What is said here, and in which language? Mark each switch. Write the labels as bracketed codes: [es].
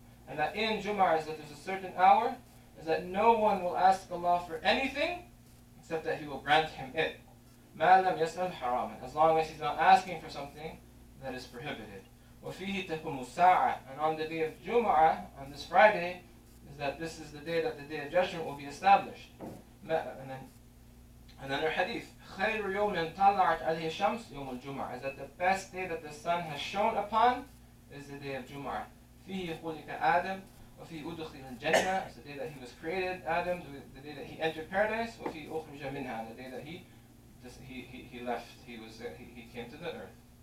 [en] And that in Jumu'ah is that there's a certain hour, is that no one will ask Allah for anything except that He will grant him it. [ar] مَا لَمْ يَسْأَلْ حَرَامًا. [en] As long as he's not asking for something that is prohibited. [ar] وَفِيهِ تَقُمُ السَّاعَةُ. [en] And on the day of Jumu'ah, on this Friday, is that this is the day that the Day of Judgment will be established. And then our hadith, [ar] خَيْرُ يَوْمٍ طَلَعَتْ عَلَيْهِ الشَّمْسُ يَوْمُ الْجُمْعَةِ. [en] Is that the best day that the sun has shone upon is the day of Jumu'ah. [ar] فِيهِ خُلِقَ آدَمْ وَفِي أُدْخِلَ الْجَنَّةِ. [en] It's the day that he was created, Adam, the day that he entered paradise. [ar] وَفِي أُخْرِجَ مِنْهَا. [en] The day that he left, he came to the earth.